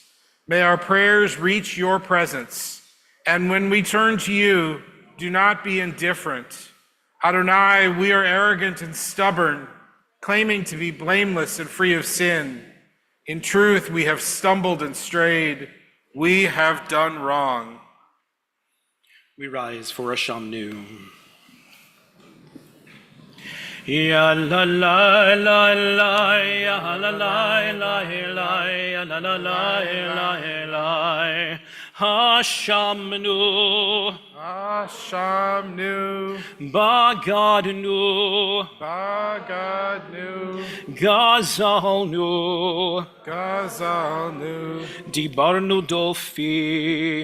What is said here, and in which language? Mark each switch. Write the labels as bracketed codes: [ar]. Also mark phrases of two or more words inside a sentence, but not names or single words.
[en] May our prayers reach your presence. And when we turn to you, do not be indifferent. Adonai, we are arrogant and stubborn, claiming to be blameless and free of sin. In truth, we have stumbled and strayed. We have done wrong. We rise for a Shamnu. Ya la la la la, ya la la la la, ya la la la la la, [he] Hashamnu, Hashamnu, Bagadnu, Bagadnu, Gazalnu, Gazalnu, דיברנו דופי,